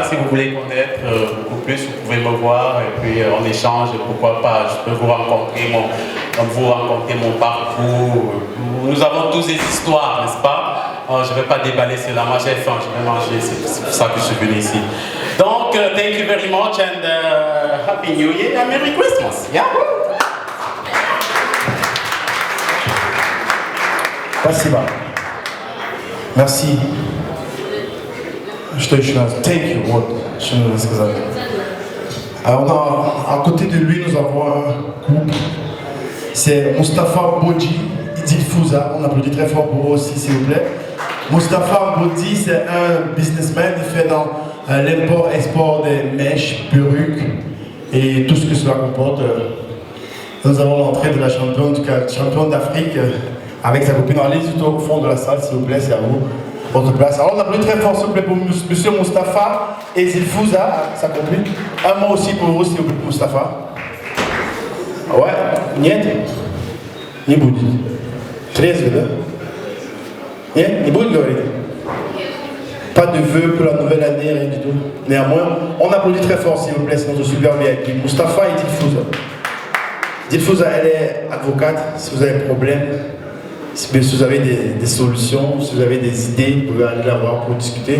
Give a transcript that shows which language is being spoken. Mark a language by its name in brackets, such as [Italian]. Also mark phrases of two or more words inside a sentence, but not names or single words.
[French] Si vous voulez connaître beaucoup plus, vous pouvez me voir et puis on échange. Pourquoi pas, je peux vous raconter mon parcours. Nous avons tous des histoires, n'est-ce pas? Je ne vais pas déballer cela. Moi, j'ai faim, je vais manger. C'est pour ça que je suis venu ici. Donc, [English] thank you very much and Happy New Year and Merry Christmas. Yeah? [Russian] Спасибо. Merci. Что еще надо? [English] Thank you. [Russian] Вот, что надо сказать. [French] Alors, à côté de lui, nous avons un couple. C'est Mustapha Bodji, Idil Fouza. On applaudit très fort pour eux aussi, s'il vous plaît. Mustapha Bodji, c'est un businessman. Il fait dans l'import-export des mèches, perruques et tout ce que cela comporte. Nous avons l'entrée de la championne d'Afrique avec sa copine. Allez tout au fond de la salle, s'il vous plaît, c'est à vous. Votre place. Alors on applaudit très fort, s'il vous plaît, pour monsieur Mustapha et Zilfouza, sa copine. Un mot aussi pour vous, s'il vous plaît, Mustapha. Ouais, [Russian] нет? Не будет. Трезвый, да? Нет? Не будет говорить? [French] Pas de vœux pour la nouvelle année, rien du tout. Néanmoins, on applaudit très fort, s'il vous plaît, c'est notre super VIP. Mustapha et Zilfouza. Zilfouza, elle est avocate. Si vous avez un problème, si vous avez des solutions, si vous avez des idées, vous pouvez aller la voir pour discuter.